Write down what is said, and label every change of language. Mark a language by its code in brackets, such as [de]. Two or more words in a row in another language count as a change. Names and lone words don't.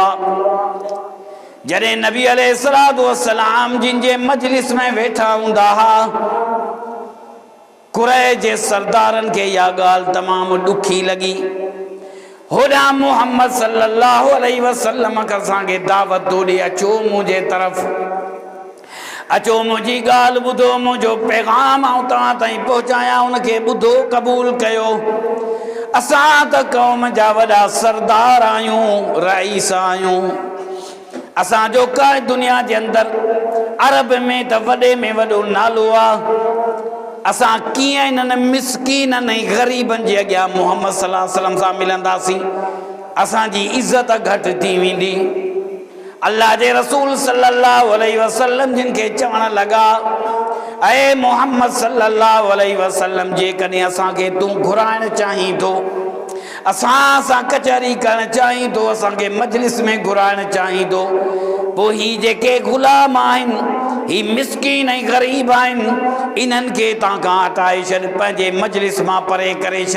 [sd] जॾहिं नबी [ar] عليه الصلاة والسلام [sd] जिन जे मजलिस में वेठा हूंदा हा, कुरैश जे सरदारनि खे इहा ॻाल्हि तमामु ॾुखी लॻी। होॾां मुहम्मद [ar] صلى الله عليه وسلم [sd] असांखे दावत थो ॾे, अचो मुंहिंजे तरफ़, अचो मुंहिंजी ॻाल्हि ॿुधो, मुंहिंजो पैगाम आऊं तव्हां ताईं पहुचायां, उनखे ॿुधो क़बूल कयो। असां त क़ौम जा वॾा सरदार आहियूं, रईस आहियूं, असांजो का दुनिया जे अंदरि अरब में त वॾे में वॾो नालो आहे। असां कीअं इन्हनि मिसकीननि ऐं ग़रीबनि जे अॻियां मुहम्मद [ar] صلى الله عليه وسلم [sd] सां मिलंदासीं, असांजी इज़त घटि थी वेंदी। अल्लाह जे रसूल [ar] صلى الله عليه وسلم [sd] जिन खे चवण लॻा, ऐ मोहम्मद [ar] صلى الله عليه وسلم, [sd] जेकॾहिं असांखे तूं घुराइण चाहीं थो, असां सां कचहरी करणु चाहीं थो, असांखे मजलिस में घुराइण चाहीं थो, पोइ ही जेके ग़ुलाम आहिनि, ही मिसकीन ऐं ग़रीब आहिनि, इन्हनि खे तव्हां खां हटाए छॾ, पंहिंजे मजलिस मां परे करे छॾ।